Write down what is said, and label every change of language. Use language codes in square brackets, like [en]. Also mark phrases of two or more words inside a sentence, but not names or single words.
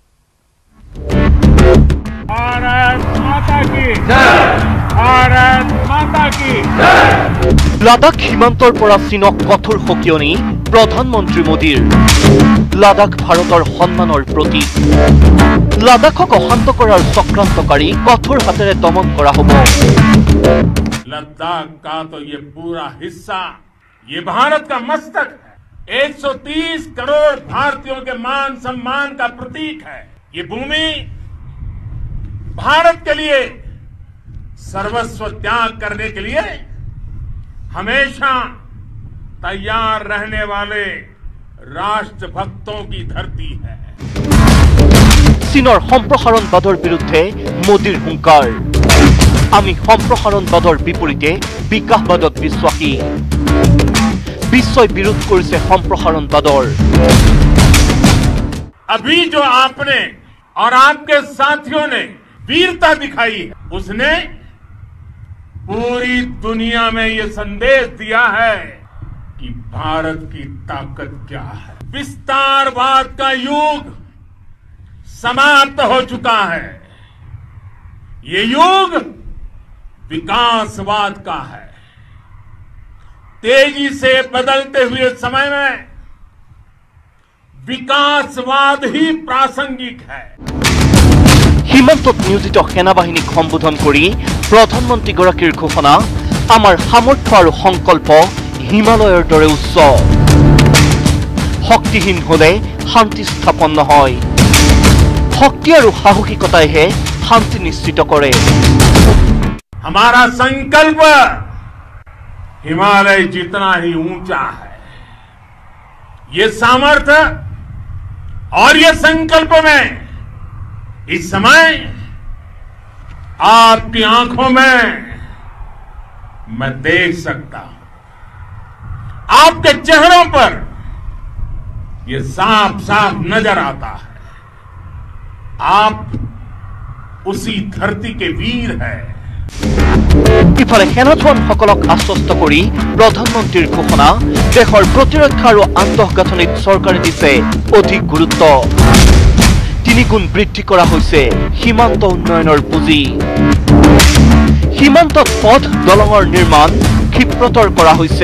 [as] লাডাখ সীমান্তৰ পৰা চীনক কঠোৰ সকিয়নি প্ৰধানমন্ত্ৰী মোদীৰ। লাডাখ ভাৰতৰ সন্মানৰ প্ৰতীক। লাডাখক অশান্ত কৰাৰ চক্ৰান্তকাৰী কঠোৰ হাতেৰে দমন কৰা হ'ব। [hi] लद्दाख का तो ये पूरा हिस्सा ये भारत का मस्तक है। 130 करोड़ भारतीयों के मान सम्मान का प्रतीक है। ये भूमि भारत के लिए सर्वस्व त्याग करने के लिए हमेशा तैयार रहने वाले राष्ट्रभक्तों की धरती है। [as] চীনৰ সম্প্ৰসাৰণবাদৰ বিৰুদ্ধে মোদীৰ হুংকাৰ। আমি সম্প্ৰসাৰণবাদৰ বিপৰীতে বিকাশবাদত বিশ্বাসী। বিশ্বই বিৰোধ কৰিছে সম্প্ৰসাৰণবাদৰ। [hi] अभी जो आपने और आपके साथियों ने वीरता दिखाई है, उसने पूरी दुनिया में ये संदेश दिया है कि भारत की ताकत क्या है। विस्तारवाद का युग समाप्त हो चुका है। ये युग विकासवाद का है। तेजी से बदलते हुए समय में विकासवाद ही प्रासंगिक है। [as] সীমান্তত নিয়োজিত সেনাবাহিনীক সম্বোধন কৰি প্ৰধানমন্ত্ৰীগৰাকীৰ ঘোষণা, আমাৰ সামৰ্থ্য আৰু সংকল্প হিমালয়ৰ দৰে উচ্চ। শক্তিহীন হলে শান্তি স্থাপন নহয়। শক্তি আৰু সাহসিকতাইহে শান্তি নিশ্চিত কৰে। [hi] हमारा संकल्प हिमालय जितना ही ऊंचा है। ये सामर्थ्य और ये संकल्प में इस समय आपकी आंखों में मैं देख सकता हूं। आपके चेहरों पर ये साफ साफ नजर आता है। आप उसी धरती के वीर हैं। [as] ইফালে সেনাজোৱানসকলক আশ্বস্ত কৰি প্ৰধানমন্ত্ৰীৰ ঘোষণা, দেশৰ প্ৰতিৰক্ষা আৰু আন্তঃগাঁথনিত চৰকাৰে দিছে অধিক গুৰুত্ব। 3 গুণ বৃদ্ধি কৰা হৈছে সীমান্ত উন্নয়নৰ পুঁজি। সীমান্তত পথ দলঙৰ নিৰ্মাণ ক্ষিপ্ৰতৰ কৰা হৈছে।